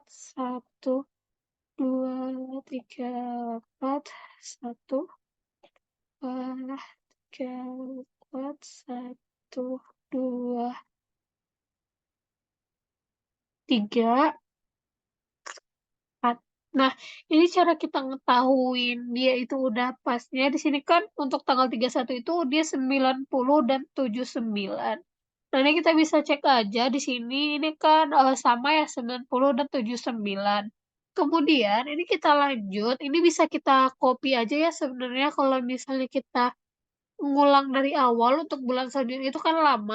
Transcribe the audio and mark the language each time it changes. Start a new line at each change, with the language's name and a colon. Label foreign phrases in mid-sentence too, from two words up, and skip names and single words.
Indonesian: Satu, dua, tiga, empat. Satu, dua, tiga, empat. Satu, dua, tiga, empat. Nah, ini cara kita ngetahuin dia itu udah pasnya. Di sini kan untuk tanggal 31 itu dia 90 dan 79. Nah, ini kita bisa cek aja di sini. Ini kan sama ya 90 dan 79. Kemudian ini kita lanjut. Ini bisa kita copy aja ya sebenarnya kalau misalnya kita ngulang dari awal untuk bulan selanjutnya itu kan lama.